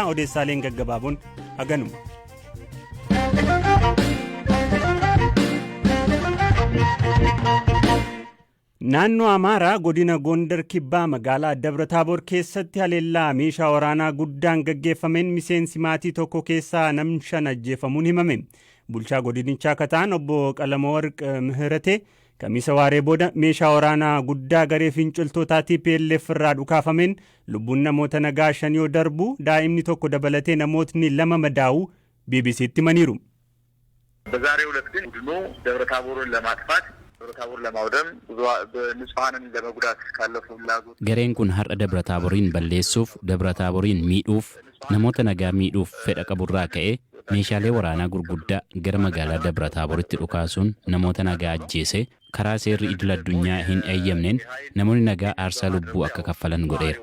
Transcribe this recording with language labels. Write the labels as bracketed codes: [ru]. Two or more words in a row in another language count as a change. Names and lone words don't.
[om] Odeessaaleen gaggabaaboon haganuma. Naannoo Amaaraa godina Gondar Kibbaa magaalaa Dabra-Taaboor keessatti haleellaa meeshaa waraanaa guddaan gaggeeffameen miseensi maatii tokko keessaa namni 5 ajjeefamuun himame. Bulchaa godinichaa akka ta'an obbo Qalamawarq Mihiratee kamisa waaree booda meeshaa waraanaa guddaa garee finciltootaa TPLF irraa dhukaafameen lubbuun namoota nagaa 5 yoo darbu daa'imni tokko dabalatee namootni 2 madaa'uu BBC'tti himaniiru. [am] በዛሬው ዕለት ግን ቡድኑ ደብረ-ታቦርን ለማጥፋት ደብረ-ታቦር ለማውደም ንጹሃንን ለመጉዳት ካለው ፍላጎት [om] gareen kun har'a Dabra-Taaboriin balleessuuf Dabra-Taaboriin miidhuuf namoota nagaa miidhuuf fedha qaburraa ka'ee meeshaalee waraanaa gurguddaa gara magaalaa Dabra-Taaboritti dhukaasuun namoota nagaa ajjeese karaa seerri idil addunyaa hin eeyyamneen namoonni nagaa aarsaa lubbuu akka kaffalan godheera.